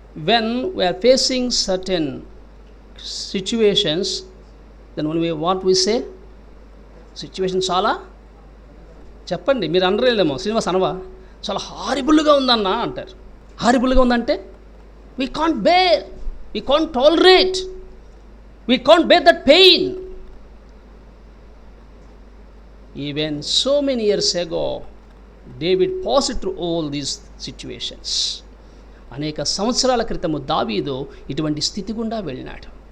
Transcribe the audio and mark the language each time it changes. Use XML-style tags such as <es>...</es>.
<en>when we are facing certain situations, then one what we say, situation</en> <te>చాలా, చెప్పండి మీరు అనరేలేమో, శ్రీనివాస్ అనవా, చాలా హారిబుల్గా ఉందన్న అంటారు. హారిబుల్గా ఉందంటే</te> <en>We can't bear, we can't tolerate, we can't bear that pain. Even so many years ago David passed through all these situations.</en> <te>అనేక సంవత్సరాల క్రితము దావీదు ఇటువంటి స్థితి గుండా వెళ్ళినాడు.</te>